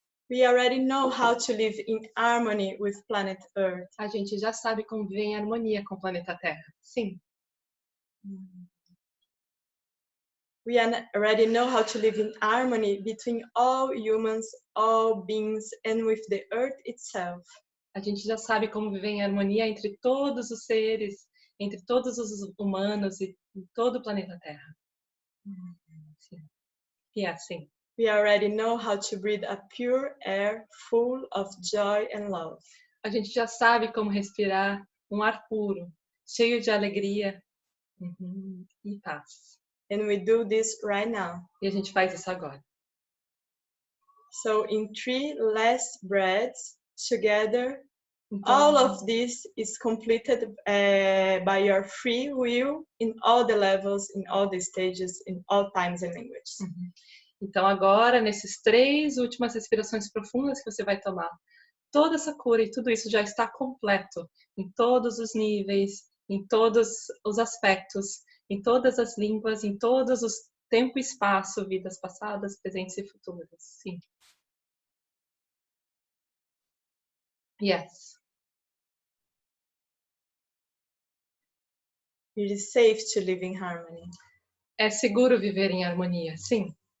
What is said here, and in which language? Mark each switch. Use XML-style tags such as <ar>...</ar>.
<en>We already know how to live in harmony with planet Earth.</en> <pt>A gente já sabe como viver em harmonia com o planeta Terra. Sim.</pt> <en>We already know how to live in harmony between all humans, all beings, and with the Earth itself.</en> <pt>A gente já sabe como viver em harmonia entre todos os seres, entre todos os humanos e todo o planeta Terra. Sim. E assim.</pt> <en>We already know how to breathe a pure air full of joy and love.</en> <pt>A gente já sabe como respirar um ar puro, cheio de alegria e paz.</pt> <en>And we do this right now.</en> <pt>E a gente faz isso agora.</pt> <en>So in 3 last breaths together, all of this is completed by your free will in all the levels, in all the stages, in all times and languages.</en> <pt>Então agora, nesses 3 últimas respirações profundas que você vai tomar, toda essa cura e tudo isso já está completo em todos os níveis, em todos os aspectos, em todas as línguas, em todos os tempo e espaço, vidas passadas, presentes e futuras. Sim.</pt> <en>Yes. It is safe to live in harmony.</en> <pt>É seguro viver em harmonia, sim.</pt>